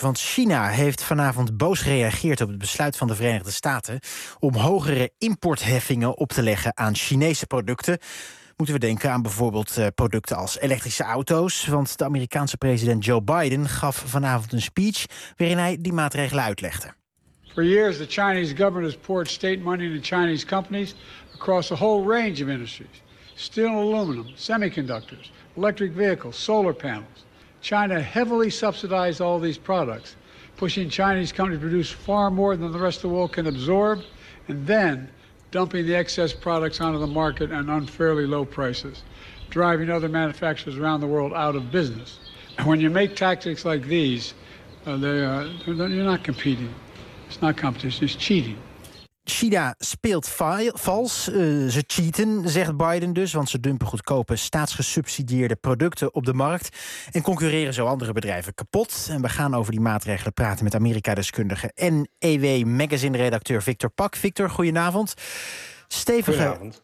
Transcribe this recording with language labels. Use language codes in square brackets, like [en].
[nl] Want China heeft vanavond boos gereageerd op het besluit van de Verenigde Staten om hogere importheffingen op te leggen aan Chinese producten. Moeten we denken aan bijvoorbeeld producten als elektrische auto's. Want de Amerikaanse president Joe Biden gaf vanavond een speech waarin hij die maatregelen uitlegde. [en] For years, the Chinese government has poured state money into Chinese companies across a whole range of industries. Steel and aluminum, semiconductors, electric vehicles, solar panels. China heavily subsidized all these products, pushing Chinese companies to produce far more than the rest of the world can absorb, and then dumping the excess products onto the market at unfairly low prices, driving other manufacturers around the world out of business. And when you make tactics like these, you're not competing. It's not competition, it's cheating. [nl] China speelt vals. Ze cheaten, zegt Biden dus, want ze dumpen goedkope staatsgesubsidieerde producten op de markt en concurreren zo andere bedrijven kapot. En we gaan over die maatregelen praten met Amerika-deskundige en EW Magazine-redacteur Victor Pak. Victor, goedenavond. Stevige goedenavond.